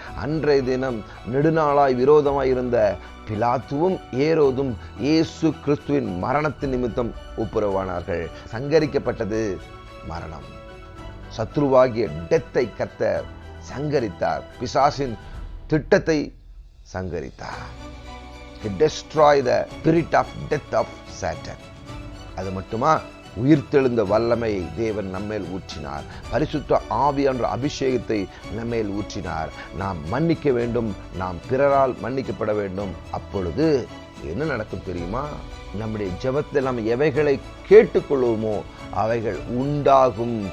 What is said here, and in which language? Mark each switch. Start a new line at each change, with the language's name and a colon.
Tamil: அன்றைய தினம் நெடுநாளாய் விரோதமாய் இருந்த பிலாத்துவும் ஏரோதும் இயேசு கிறிஸ்துவின் மரணத்தின் நிமித்தம் ஒப்புரவானார்கள். சங்கரிக்கப்பட்டது மரணம். சத்ருவாகிய டெத்தை கர்த்தர் சங்கரித்தார். பிசாசின் திட்டத்தை சங்கரித்தார்.
English: He destroyed the spirit of death of Satan.
Tamil: அது மட்டுமா, உயிர்த்தெழுந்த வல்லமை தேவன் நம்மேல் ஊற்றினார். பரிசுத்த ஆவியானவர் அபிஷேகத்தை நம்மேல் ஊற்றினார். நாம் மன்னிக்க வேண்டும், நாம் பிறரால் மன்னிக்கப்பட வேண்டும். அப்பொழுது என்ன நடக்கும் தெரியுமா? நம்முடைய ஜெபத்தில் நாம் எவைகளை கேட்டுக்கொள்வோமோ அவைகள் உண்டாகும்.